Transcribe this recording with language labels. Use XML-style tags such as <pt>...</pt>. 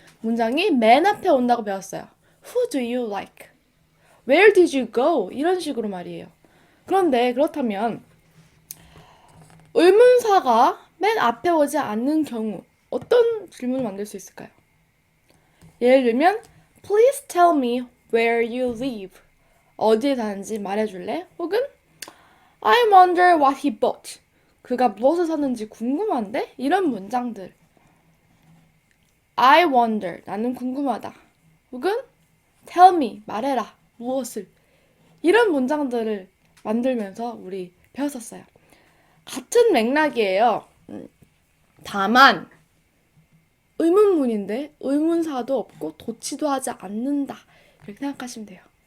<ko>문장이 맨 앞에 온다고 배웠어요.</ko> <en>Who do you like? Where did you go?</en> <ko>이런 식으로 말이에요. 그런데 그렇다면 의문사가 맨 앞에 오지 않는 경우 어떤 질문을 만들 수 있을까요? 예를 들면</ko> <en>Please tell me where you live.</en> <ko>어디에 사는지 말해줄래?</ko> <en>혹은 I wonder what he bought.</en> <ko>그가 무엇을 샀는지 궁금한데? 이런 문장들.</ko> <en>I wonder.</en> <ko>나는 궁금하다. 혹은</ko> <en>tell me.</en> <ko>말해라. 무엇을. 이런 문장들을 만들면서 우리 배웠었어요. 같은 맥락이에요. 다만 의문문인데 의문사도 없고 도치도 하지 않는다. 이렇게 생각하시면 돼요.</ko>